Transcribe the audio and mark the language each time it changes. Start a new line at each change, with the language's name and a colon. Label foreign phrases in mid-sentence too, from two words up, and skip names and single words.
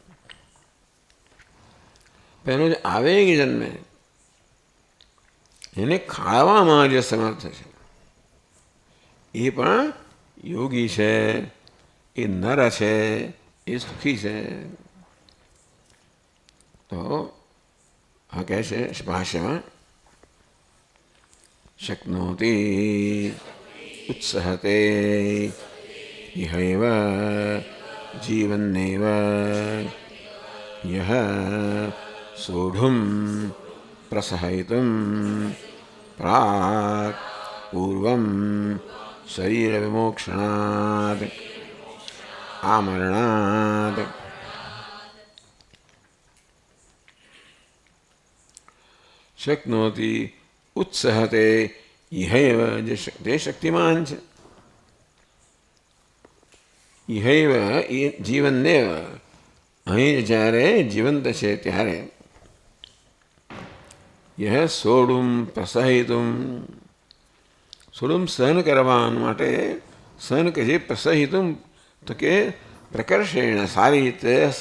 Gujarati: પહેલો જે આવેગ જન્મે એને ખાળવામાં જે સમર્થ છે એ પણ યોગી છે, એ નર છે, એ સુખી છે. તો આ કહે છે ભાષ્યમાં,
Sanskrit: शक्नोति उत्सहते इहैव जीवन्नेव यः सोढुं प्रसहयितुं प्राक् पूर्वं शरीरविमोक्षणात् आमरणात् शक्नोति उत्सहते इहैव
Gujarati: જે શક્તિમાન છે
Sanskrit: इहैव जीवन्नेव
Gujarati: અહીં જ્યારે જીવંત છે ત્યારે
Sanskrit: यः सोढुं प्रसहितुं
Gujarati: સોડું સહન કરવા માટે સહન કે જે પ્રસહિતુમ તો કે પ્રકર્ષેણ સારી રીતે